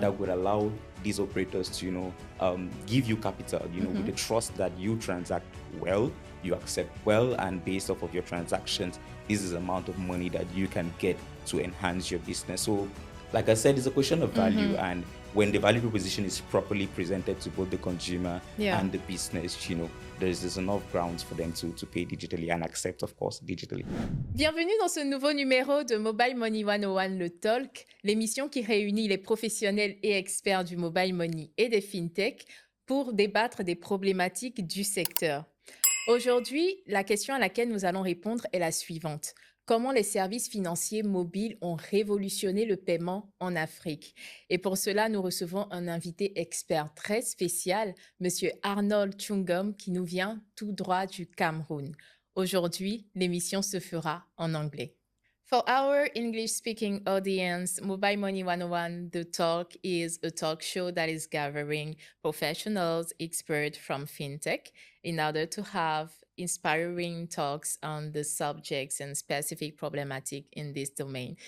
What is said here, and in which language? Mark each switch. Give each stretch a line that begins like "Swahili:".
English: that would allow these operators to, give you capital, with the trust that you transact well, you accept well, and based off of your transactions, this is the amount of money that you can get to enhance your business. So like I said, it's a question of value, and when the value proposition is properly presented to both the consumer Yeah. and the business, there's enough grounds for them to pay digitally and accept, of course, digitally.
French: Bienvenue dans ce nouveau numéro de Mobile Money 101, le Talk, l'émission qui réunit les professionnels et experts du mobile money et des fintech pour débattre des problématiques du secteur. Aujourd'hui, la question à laquelle nous allons répondre est la suivante. Comment les services financiers mobiles ont révolutionné le paiement en Afrique? Et pour cela, nous recevons un invité expert très spécial, Monsieur Arnold 𝗚𝘂𝗀𝘁, qui nous vient tout droit du Cameroun. Aujourd'hui, l'émission se fera en anglais.
English: For our English-speaking audience, Mobile Money 101, The Talk is a talk show that is gathering professionals, experts from fintech in order to have inspiring talks on the subjects and specific problematic in this domain.